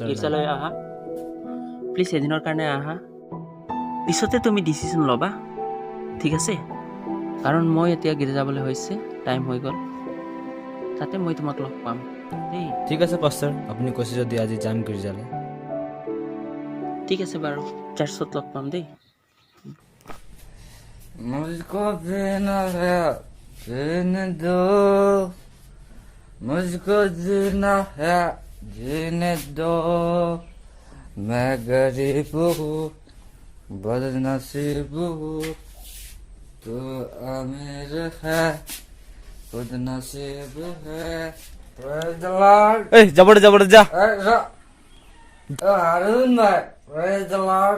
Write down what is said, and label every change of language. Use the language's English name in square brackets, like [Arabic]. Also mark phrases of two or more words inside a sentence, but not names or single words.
[Assamese] গীৰ্জালৈ আহা, প্লিজ এদিনৰ কাৰণে আহা। পিছতে তুমি ডিচিশ্যন ল'বা, ঠিক আছে? কাৰণ মই এতিয়া গীৰ্জা যাবলৈ হৈছে, টাইম হৈ গ'ল, তাতে মই তোমাক লগ পাম দেই। ঠিক আছে পাষ্টাৰ, আপুনি কৈছে যদি আজি যাম গীৰ্জালৈ। ঠিক আছে বাৰু, চাৰ্চত লগ পাম দেই। [Hindi] मुझको जीना है, जीने दो। मुझको जीना है, जीने दो। मैं गरीब हूँ, बदनसीब हूँ, तू अमीर है, खुद नसीब है। [English] Praise the Lord. [Assamese] এই যাব যা। [English] Arun bhai, praise the Lord.